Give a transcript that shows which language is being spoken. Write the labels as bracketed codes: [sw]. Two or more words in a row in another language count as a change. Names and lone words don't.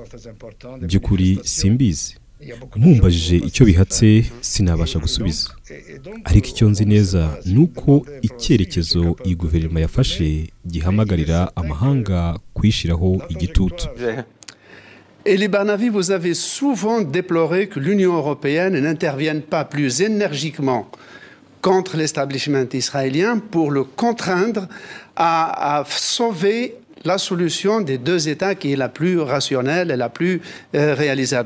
[rw] By'ukuri simbizi. Mumbajije icyo bihatse sinabasha gusubiza, ariko icyo nzi neza ni uko icyerekezo iyi guverinoma yafashe gihamagarira amahanga kuyishyiraho igitutu. [fr] Elie Barnavi, vous avez souvent déploré que l'Union européenne n'intervienne pas plus énergiquement contre l'establishment israélien pour le contraindre à sauver la solution des deux États qui est la plus rationnelle et la plus réalisable.